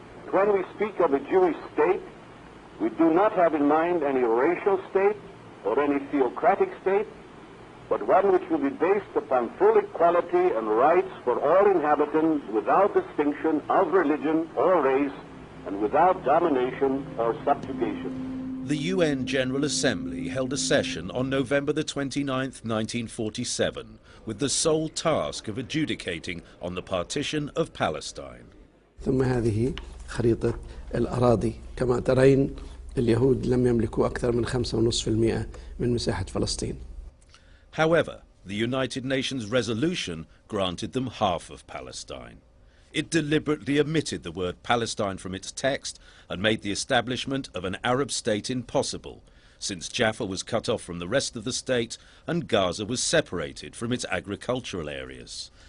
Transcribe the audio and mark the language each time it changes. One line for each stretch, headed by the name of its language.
English: When we speak of a Jewish state, we do not have in mind any racial state or any theocratic state, but one which will be based upon full equality and rights for all inhabitants without distinction of religion or race and without domination or subjugation. The UN General Assembly held a session on November the 29th, 1947, with the sole task of adjudicating on the partition of Palestine.
Arabic: ثم هذه خريطة الأراضي. كما ترين اليهود لم يملكوا أكثر من 5.5% من مساحة فلسطين.
English: However, the United Nations resolution granted them half of Palestine. It deliberately omitted the word Palestine from its text and made the establishment of an Arab state impossible, since Jaffa was cut off from the rest of the state and Gaza was separated from its agricultural areas.